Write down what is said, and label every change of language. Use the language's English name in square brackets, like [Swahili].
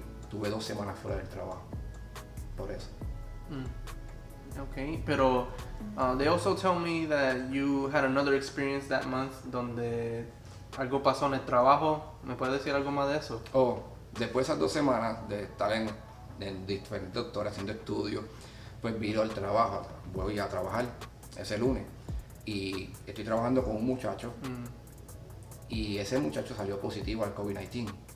[Spanish] Tuve 2 semanas fuera del trabajo por eso. [English] Okay, [Spanish] pero [English] they also tell me that you had another experience that month [Spanish] donde algo pasó en el trabajo. ¿Me puedes decir algo más de eso? Después de esas 2 semanas de estar en diferentes doctores haciendo estudios, pues vino el trabajo, voy a trabajar ese lunes y estoy trabajando con un muchacho y ese muchacho salió positivo al COVID-19.